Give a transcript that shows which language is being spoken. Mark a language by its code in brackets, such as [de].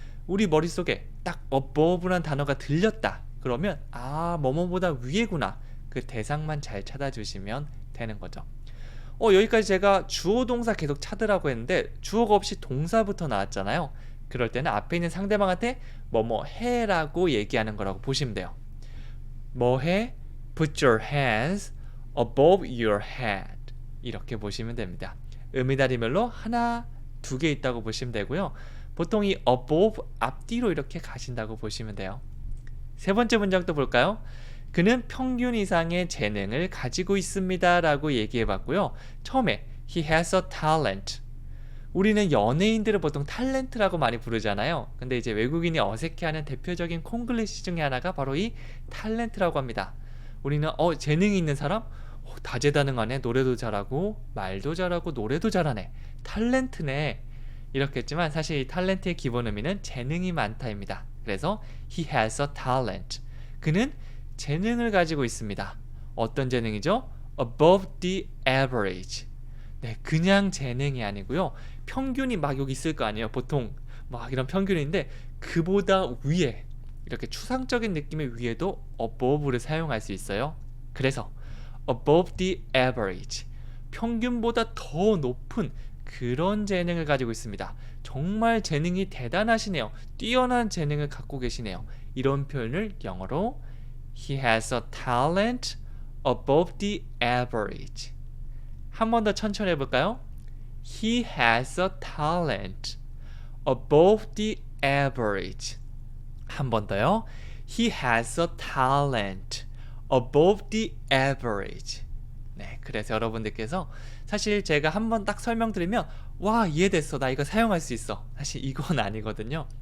[ko] 우리 머릿속에 딱 above란 단어가 들렸다 그러면 뭐뭐보다 위에구나, 그 대상만 잘 찾아주시면 되는 거죠. 여기까지 제가 주어 동사 계속 찾으라고 했는데 주어가 없이 동사부터 나왔잖아요. 그럴 때는 앞에 있는 상대방한테 뭐뭐 해라고 얘기하는 거라고 보시면 돼요. 뭐 해? [en] Put your hands above your head, [ko] 이렇게 보시면 됩니다. 의미 단위별로 하나, 두 개 있다고 보시면 되고요. 보통 이 above 앞뒤로 이렇게 가신다고 보시면 돼요. 세 번째 문장도 볼까요? 그는 평균 이상의 재능을 가지고 있습니다 라고 얘기해 봤고요. 처음에 [en] he has a talent. [ko] 우리는 연예인들을 보통 탤런트라고 많이 부르잖아요. 근데 이제 외국인이 어색해하는 대표적인 콩글리시 중에 하나가 바로 이 탤런트라고 합니다. 우리는 재능이 있는 사람? 다재다능하네. 노래도 잘하고 말도 잘하고 노래도 잘하네. 탤런트네. 이렇게 했지만 사실 이 탤런트의 기본 의미는 재능이 많다입니다. 그래서 [en] he has a talent. [ko] 그는 재능을 가지고 있습니다. 어떤 재능이죠? [en] above the average. [ko] 네, 그냥 재능이 아니고요. 평균이 막 여기 있을 거 아니에요. 보통 막 이런 평균인데 그보다 위에, 이렇게 추상적인 느낌의 위에도 above를 사용할 수 있어요. 그래서 [en] above the average, [ko] 평균보다 더 높은 그런 재능을 가지고 있습니다. 정말 재능이 대단하시네요. 뛰어난 재능을 갖고 계시네요. 이런 표현을 영어로 [en] he has a talent above the average. [ko] 한 번 더 천천히 해볼까요? [en] He has a talent above the average. [ko] 한 번 더요. [en] He has a talent above the average. [ko] 네, 그래서 여러분들께서 사실 제가 한 번 딱 설명드리면 와, 이해됐어, 나 이거 사용할 수 있어, 사실 이건 아니거든요.